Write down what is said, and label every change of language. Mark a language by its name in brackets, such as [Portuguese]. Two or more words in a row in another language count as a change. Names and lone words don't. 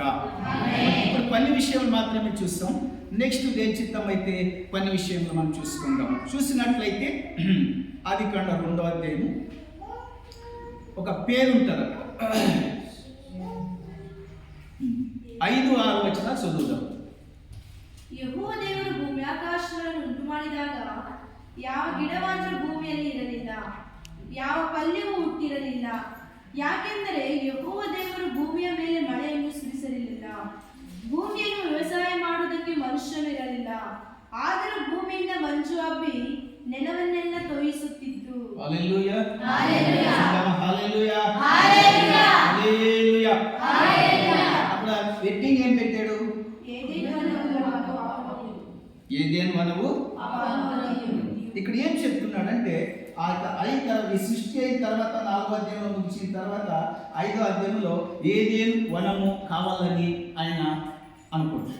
[Telugu] ఇప్పుడు కొన్ని విషయాలు మాత్రమే చూస్తాం. నెక్స్ట్ దేని చిత్తం అయితే కొన్ని విషయంలో మనం చూసుకుందాం. చూసినట్లయితే ఆదికాండం 2వ అధ్యాయము ఒక పేరు ఉంటుంది అక్కడ. 5-6 వచనాలు చదువుదాం. [Kannada] ಯೆಹೋವ ದೇವರು ಭೂಮಿ ಆಕಾಶಗಳನ್ನು ಉಂಟು ಮಾಡಿದಾಗ ಯಾವ ಗಿಡವಾದರೂ ಭೂಮಿಯಲ್ಲಿ ಇರಲಿಲ್ಲ, ಯಾವ ಪಲ್ಯವೂ ಹುಟ್ಟಿರಲಿಲ್ಲ. ಯಾಕೆಂದರೆ ಯೆಹೋವ ದೇವರು ಭೂಮಿಯ ಮೇಲೆ ಮಳೆಯನ್ನು ಸುರಿಸಲಿಲ್ಲ, ಭೂಮಿಯನ್ನು ವ್ಯವಸಾಯ ಮಾಡುವುದಕ್ಕೆ ಮನುಷ್ಯನಿರಲಿಲ್ಲ. ಆದರೂ ಭೂಮಿಯಿಂದ ಮಂಜು ಹಬ್ಬಿ ನೆಲವನ್ನೆಲ್ಲ ತೋಯಿಸುತ್ತಿತ್ತು. ಹಲ್ಲೆಲೂಯಾ, ಹಲ್ಲೆಲೂಯಾ, ಹಲ್ಲೆಲೂಯಾ, ಹಲ್ಲೆಲೂಯಾ, ಹಲ್ಲೆಲೂಯಾ, ಹಲ್ಲೆಲూయా. [Telugu] అక్కడ వెట్టింగ్ ఏం పెట్టాడు? ఏదెను వనము. ఇక్కడ ఏం చెప్తున్నాడంటే ఈ సృష్టి అయిన తర్వాత 4వ అధ్యాయంలో ముగిసిన తర్వాత 5వ అధ్యాయంలో ఏదెను వనము కావాలని ఆయన అనుకుంటున్నాడు.